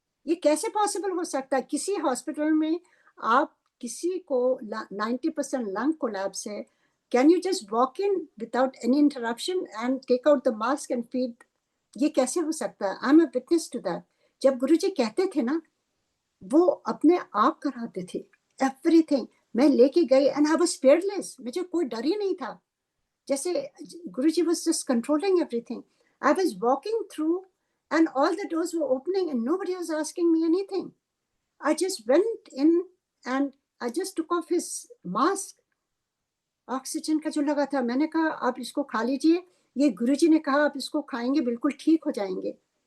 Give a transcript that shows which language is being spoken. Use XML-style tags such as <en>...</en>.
<hi>ये कैसे पॉसिबल हो सकता है? किसी हॉस्पिटल में आप किसी को 90% लंग कोलैप्स है,</hi> <en>Can you just walk in without any interruption and take out the mask and feed?</en> <hi>ये कैसे हो सकता है?</hi> <en>I am a witness to that.</en> <hi>जब गुरुजी कहते थे ना, वो अपने आप कराते थे एवरीथिंग। मैं लेके गई</hi> <en>and I was fearless,</en> <hi>मुझे कोई डर ही नहीं था।</hi> <en>जैसे Guruji was just controlling everything. I was walking through and all the doors were opening and nobody was asking me anything. I just went in and I just took off his mask.</en> <hi>Oxygen का जो लगा था, मैंने कहा आप इसको खा लीजिए, ये गुरुजी ने कहा आप इसको खाएंगे बिल्कुल ठीक हो जाएंगे।</hi>